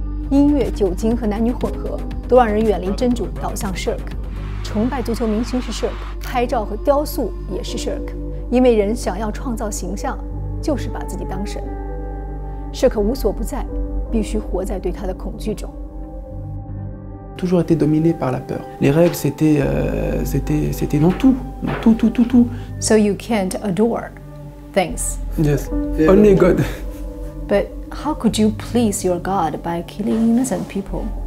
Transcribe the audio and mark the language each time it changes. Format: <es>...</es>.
<zh>音乐、酒精和男女混合都让人远离真主，导向 shirk。崇拜足球明星是 shirk， 拍照和雕塑也是 shirk， 因为人想要创造形象，就是把自己当神。 shirk 无所不在，必须活在对他的恐惧中。</zh> <fr>Toujours été dominé par la peur. Les règles, c'était dans tout, tout.</fr> <en>So you can't adore things. Yes, only God. But how could you please your God by killing innocent people?</en>